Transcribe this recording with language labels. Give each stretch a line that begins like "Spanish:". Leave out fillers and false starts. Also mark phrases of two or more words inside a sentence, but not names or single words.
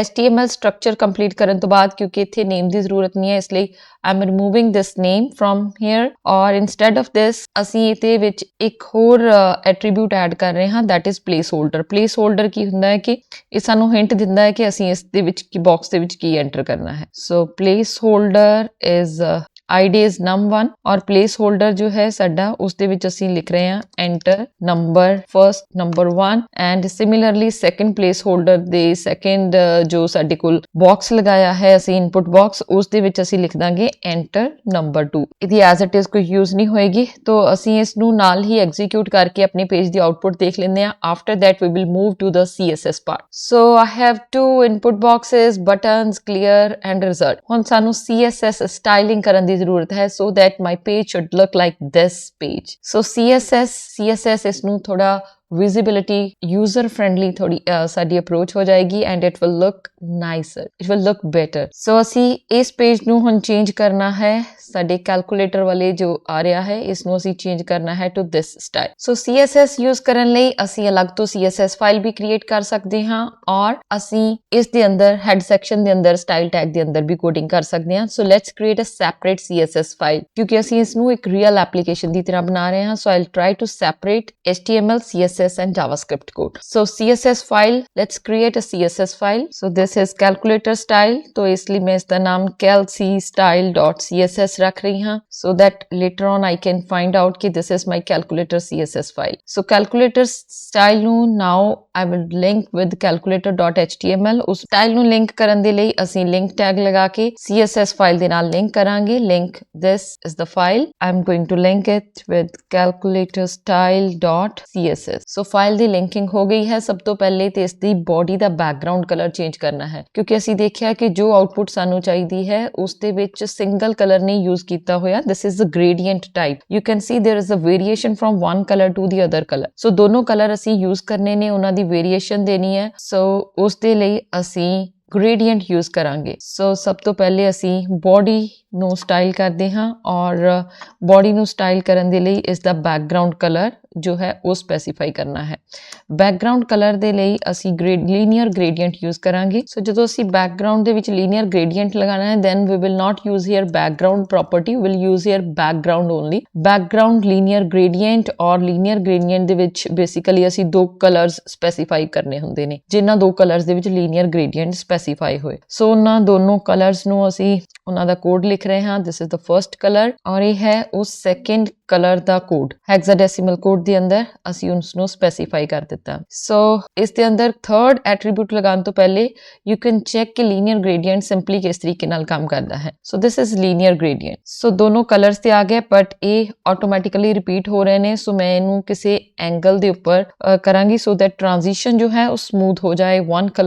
English: HTML structure complete
Punjabi: ਕਰਨ ਤੋਂ ਬਾਅਦ ਕਿਉਂਕਿ ਇੱਥੇ ਨੇਮ ਦੀ ਜ਼ਰੂਰਤ ਨਹੀਂ ਹੈ ਇਸ ਲਈ
English: I am removing this name from here
Punjabi: ਔਰ
English: instead of this
Punjabi: ਅਸੀਂ ਇਹਦੇ ਵਿੱਚ ਇੱਕ ਹੋਰ
English: attribute add
Punjabi: ਕਰ ਰਹੇ ਹਾਂ
English: that is place holder. place holder
Punjabi: ਕੀ ਹੁੰਦਾ ਹੈ ਕਿ ਇਹ ਸਾਨੂੰ ਹਿੰਟ ਦਿੰਦਾ ਹੈ ਕਿ ਅਸੀਂ ਇਸ ਦੇ ਵਿੱਚ ਕੀ ਬਾਕਸ ਦੇ ਵਿੱਚ ਕੀ ਐਂਟਰ ਕਰਨਾ ਹੈ।
English: so place holder is id is num1
Punjabi: ਔਰ
English: place holder
Punjabi: ਜੋ ਹੈ ਸਾਡਾ ਉਸ ਦੇ ਵਿੱਚ ਅਸੀਂ ਲਿਖ ਰਹੇ ਹਾਂ
English: enter number first number 1 and similarly second place holder
Punjabi: ਦੇ ਸੈਕੰਡ ਜੋ ਸਾਡੇ ਕੋਲ ਬਾਕਸ ਲਗਾਇਆ ਹੈ ਅਸੀਂ
English: input box
Punjabi: ਉਸ ਦੇ ਵਿੱਚ ਅਸੀਂ ਲਿਖ ਦਾਂਗੇ
English: enter number 2
Punjabi: ਇਹਦੀ
English: as it is
Punjabi: ਕੋਈ ਯੂਜ਼ ਨਹੀਂ ਹੋਏਗੀ ਤਾਂ ਅਸੀਂ ਇਸ ਨੂੰ ਨਾਲ ਹੀ ਐਗਜ਼ੀਕਿਊਟ ਕਰਕੇ ਆਪਣੇ ਪੇਜ ਦੀ ਆਊਟਪੁੱਟ ਦੇਖ ਲੈਂਦੇ ਹਾਂ
English: after that we will move to the CSS part so I have two input boxes buttons clear and result
Punjabi: ਹੁਣ ਸਾਨੂੰ
English: CSS styling
Punjabi: ਕਰਨ ਦੀ ਜ਼ਰੂਰਤ ਹੈ
English: so that my page should look like this page so
Punjabi: CSS ਇਸ ਨੂੰ ਥੋੜਾ
English: visibility user friendly
Punjabi: ਥੋੜੀ ਸਾਡੀ ਅਪਰੋਚ ਹੋ ਜਾਏਗੀ
English: and it will look nicer it will look better so
Punjabi: ਅਸੀਂ ਇਸ ਪੇਜ ਨੂੰ ਹੁਣ ਚੇਂਜ ਕਰਨਾ ਹੈ ਸਾਡੇ ਕੈਲਕੂਲੇਟਰ ਵਾਲੇ ਜੋ ਆ ਰਿਹਾ ਹੈ ਇਸ ਨੂੰ ਅਸੀਂ ਚੇਂਜ ਕਰਨਾ ਹੈ
English: to this style so CSS use
Punjabi: ਕਰਨ ਲਈ ਅਸੀਂ ਅਲੱਗ ਤੋਂ
English: CSS file
Punjabi: ਵੀ ਕ੍ਰੀਏਟ ਕਰ ਸਕਦੇ ਹਾਂ ਔਰ ਅਸੀਂ ਇਸ ਦੇ ਅੰਦਰ
English: head section
Punjabi: ਦੇ ਅੰਦਰ
English: style tag
Punjabi: ਦੇ ਅੰਦਰ ਵੀ ਕੋਡਿੰਗ ਕਰ ਸਕਦੇ ਹਾਂ
English: so let's create a separate CSS file
Punjabi: ਕਿਉਂਕਿ ਅਸੀਂ ਇਸ ਨੂੰ ਇੱਕ
English: real application
Punjabi: ਦੀ ਤਰ੍ਹਾਂ ਬਣਾ ਰਹੇ ਹਾਂ
English: so I'll try to separate HTML CSS and JavaScript code. So CSS file, let's create a CSS file. So this is calculator style.
Hindi: तो इसलिए मैं इसका नाम calcstyle.css रख रही हूँ
English: so that later on I can find out
Hindi: कि
English: this is my calculator CSS file. So calculator style ਨੂੰ now I will link with calculator.html.
Punjabi: ਉਸ style ਨੂੰ link ਕਰਨ ਦੇ ਲਈ ਅਸੀਂ
English: link tag
Punjabi: ਲਗਾ ਕੇ
English: CSS file
Punjabi: ਦੇ ਨਾਲ link ਕਰਾਂਗੇ.
English: Link this is the file. I'm going to link it with calculator style.css.
Punjabi: So ਫਾਈਲ ਦੀ ਲਿੰਕਿੰਗ ਹੋ ਗਈ ਹੈ ਸਭ ਤੋਂ ਪਹਿਲੇ ਤੇ ਇਸ ਦੀ ਬੋਡੀ ਦਾ
English: background color change
Punjabi: ਕਰਨਾ ਹੈ ਕਿਉਂਕਿ ਅਸੀਂ ਦੇਖਿਆ ਕਿ ਜੋ ਆਊਟਪੁੱਟ ਸਾਨੂੰ ਚਾਹੀਦੀ ਹੈ ਉਸ ਦੇ ਵਿੱਚ
English: single color
Punjabi: ਨਹੀਂ ਯੂਜ਼ ਕੀਤਾ ਹੋਇਆ
English: this is the gradient type you can see there is a variation from one color to the other color so
Punjabi: ਦੋਨੋਂ ਕਲਰ ਅਸੀਂ ਯੂਜ਼ ਕਰਨੇ ਨੇ ਉਹਨਾਂ ਦੀ ਵੇਰੀਏਸ਼ਨ ਦੇਣੀ ਹੈ
English: so ਉਸ
Punjabi: ਦੇ ਲਈ ਅਸੀਂ gradient ਯੂਜ਼ ਕਰਾਂਗੇ ਸੋ ਸਭ ਤੋਂ ਪਹਿਲੇ ਅਸੀਂ body ਨੂੰ ਸਟਾਈਲ ਕਰਦੇ ਹਾਂ ਔਰ body ਨੂੰ ਸਟਾਈਲ ਕਰਨ ਦੇ ਲਈ ਇਸ ਦਾ
English: background color
Punjabi: ਜੋ ਹੈ ਉਹ ਸਪੈਸੀਫਾਈ ਕਰਨਾ ਹੈ
English: background color
Punjabi: ਦੇ ਲਈ ਅਸੀਂ
English: linear gradient use
Punjabi: ਕਰਾਂਗੇ ਸੋ ਜਦੋਂ ਅਸੀਂ ਬੈਕਗ੍ਰਾਉਂਡ ਦੇ ਵਿੱਚ
English: linear gradient
Punjabi: ਲਗਾਉਣਾ ਹੈ
English: then we will not use here background property we'll use here background only background linear gradient
Punjabi: ਔਰ
English: linear gradient
Punjabi: ਦੇ ਵਿੱਚ ਬੇਸਿਕਲੀ ਅਸੀਂ ਦੋ ਕਲਰਸ ਸਪੈਸੀਫਾਈ ਕਰਨੇ ਹੁੰਦੇ ਨੇ ਜਿਨ੍ਹਾਂ ਦੋ ਕਲਰਸ ਦੇ ਵਿੱਚ
English: linear gradient specify
Punjabi: ਹੋਏ ਸੋ ਉਹਨਾਂ ਦੋਨੋਂ ਕਲਰਸ ਨੂੰ ਅਸੀਂ ਉਹਨਾਂ ਦਾ ਕੋਡ ਲਿਖ ਰਹੇ ਹਾਂ
English: this is the first color
Punjabi: ਔਰ ਇਹ ਹੈ ਉਸ
English: second color
Punjabi: ਦਾ ਕੋਡ
English: hexadecimal code
Punjabi: ਦੇ ਅੰਦਰ ਅਸੀਂ ਉਸ ਨੂੰ ਸਪੈਸੀਫਾਈ ਕਰ ਦਿੱਤਾ ਸੋ ਇਸ ਦੇ ਅੰਦਰ
English: third attribute
Punjabi: ਲਗਾਉਣ ਤੋਂ ਪਹਿਲੇ
English: you can check
Punjabi: ਕਿ
English: linear gradient
Punjabi: ਸਿੰਪਲੀ ਕਿਸ ਤਰੀਕੇ ਨਾਲ ਕੰਮ ਕਰਦਾ ਹੈ ਸੋ
English: this is linear gradient
Punjabi: ਸੋ ਦੋਨੋਂ ਕਲਰਸ ਤੇ ਆ ਗਏ ਬਟ ਇਹ ਆਟੋਮੈਟਿਕਲੀ ਰਿਪੀਟ ਹੋ ਰਹੇ ਨੇ ਸੋ ਮੈਂ ਇਹਨੂੰ ਕਿਸੇ ਐਂਗਲ ਦੇ ਉੱਪਰ ਕਰਾਂਗੀ
English: so that transition
Punjabi: ਜੋ ਹੈ ਉਹ ਸਮੂਥ ਹੋ ਜਾਏ
English: one color